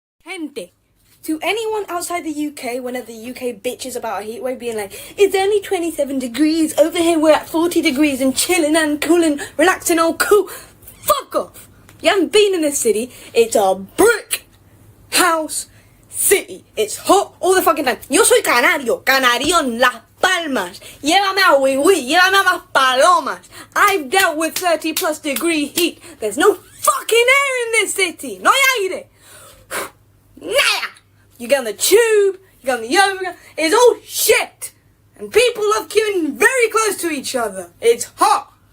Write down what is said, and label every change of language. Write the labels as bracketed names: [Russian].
[Spanish] Gente, [English] to anyone outside the UK, whenever the UK bitches about a heatwave, being like, it's only 27 degrees. Over here we're at 40 degrees and chilling and cooling, relaxing, all cool. Fuck off. You haven't been in this city. It's a brick house city. It's hot all the fucking time. [Spanish] Yo soy canario en Las Palmas. Llévame a Wiwi, llévame a Las Palomas. [English] I've dealt with 30 plus degree heat. There's no fucking air in this city. [Spanish] No hay aire. Nada. [English] You get on the tube, you get on the yoga. It's all shit. And people love queuing very close to each other. It's hot.